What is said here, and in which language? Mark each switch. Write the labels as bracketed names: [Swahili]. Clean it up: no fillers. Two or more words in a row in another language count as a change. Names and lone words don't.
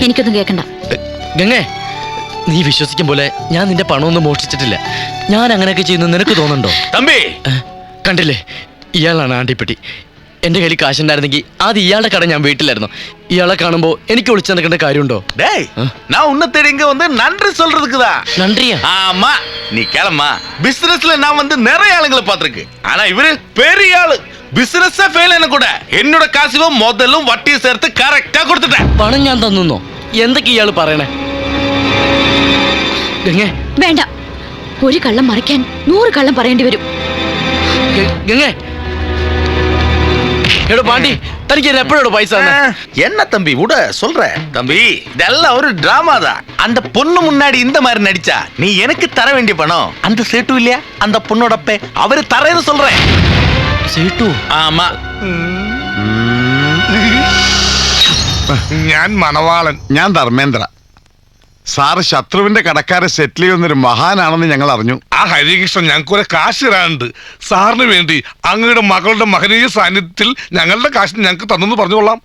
[Malayalam] എനിക്കൊന്നും കേൾക്കണ്ട. ഗംഗേ, നീ വിശ്വസിക്കും പോലെ ഞാൻ നിന്റെ പണമൊന്നും മോഷ്ടിച്ചിട്ടില്ല. ഞാൻ അങ്ങനെയൊക്കെ ചെയ്യുന്നു നിനക്ക് തോന്നുന്നുണ്ടോ? തമ്പി കണ്ടില്ലേ, ഇയാളാണ് ആണ്ടിപ്പെട്ടി. എന്റെ കയ്യിൽ കാശുണ്ടായിരുന്നെങ്കിൽ അത് ഇയാളുടെ കട ഞാൻ വീട്ടിലായിരുന്നു. ഇയാളെ കാണുമ്പോ എനിക്ക് ഒളിച്ചു നടക്കേണ്ട കാര്യമുണ്ടോ? [Tamil] டேய், நான் உன்னை தேடி இங்க வந்து நன்றி சொல்றதுக்குதா. நன்றியா? ஆமா, நீ கிளம்பா. பிசினஸ்ல நான் வந்து நிறைய ஆளுங்களை பார்த்திருக்கு. ஆனா இவரு பெரிய ஆளு. [Malayalam] ബിസിനസ് ഫെയിൽ ആയ കൂടെ എന്നോട് കാശിവ മുതലും വട്ടിയും ചേർത്ത് കറക്റ്റാ കൊടുത്തിട്ടേ. പണം ഞാൻ തന്നോ? എന്തൊക്കെ ഇയാള് പറയണേ? ഗംഗേ, വേണ്ട. ഒരു കള്ളം മറയ്ക്കാൻ 100 കള്ളം പറയേണ്ടി വരും. ഗംഗേ, എടോ പാണ്ടി, തനിക്ക് എപ്പോഴോ പൈസ? [Tamil] என்ன தம்பி விட சொல்ற தம்பி, இதெல்லாம் ஒரு டிராமா தான். அந்த பொண்ணு முன்னாடி இந்த மாதிரி நடிச்சா நீ எனக்கு தர வேண்டிய பணம் அந்த சேட்டு இல்லையா, அந்த பொண்ணோட அப்பே அவரு தரேன்னு சொல்றேன். [Malayalam] സേട്ടു? ആമാ. ഞാൻ മണവാളൻ. ഞാൻ ധർമ്മേന്ദ്ര. സാറ് ശത്രുവിന്റെ കടക്കാരെ സെറ്റിൽ ചെയ്യുന്നൊരു മഹാനാണെന്ന് ഞങ്ങൾ അറിഞ്ഞു. ആ ഹരികൃഷ്ണൻ ഞങ്ങൾക്ക് കുറെ കാശ് തരാനുണ്ട്. സാറിന് വേണ്ടി അങ്ങയുടെ മകളുടെ മഹനീയ സാന്നിധ്യത്തിൽ ഞങ്ങളുടെ കാശ് ഞങ്ങൾക്ക് തന്നെന്ന് പറഞ്ഞുകൊള്ളാം.